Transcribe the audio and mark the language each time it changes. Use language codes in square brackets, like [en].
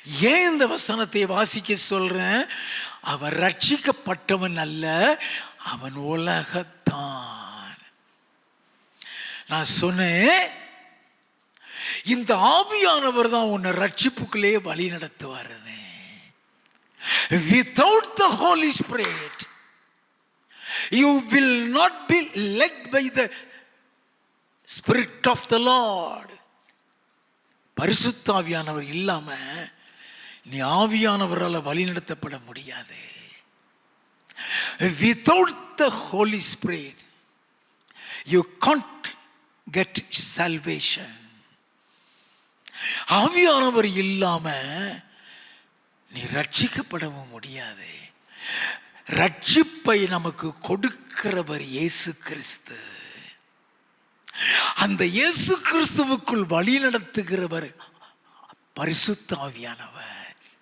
[ta] ஏன் இந்த வசனத்தை வாசிக்க சொல்றேன்? அவன் ரட்சிக்கப்பட்டவன் அல்ல, அவன் உலகத்தான். நான் சொன்னேன், இந்த ஆவியானவர் தான் உன்னை ரட்சிப்புக்குள்ளே வழி நடத்துவாருன்னு. [en] Without the Holy Spirit you will not be led by the Spirit of the Lord. [ta] பரிசுத்த ஆவியானவர் இல்லாம நீ ஆவியானவரால் வழி நடத்தப்பட முடியாது. [en] Without the Holy Spirit you can't get salvation. [ta] ஆவியானவர் இல்லாம நீ ரட்சிக்கப்படவும் முடியாது. ரட்சிப்பை நமக்கு கொடுக்கிறவர் இயேசு கிறிஸ்து. அந்த இயேசு கிறிஸ்துவுக்குள் வழி நடத்துகிறவர் பரிசுத்த ஆவியானவர்.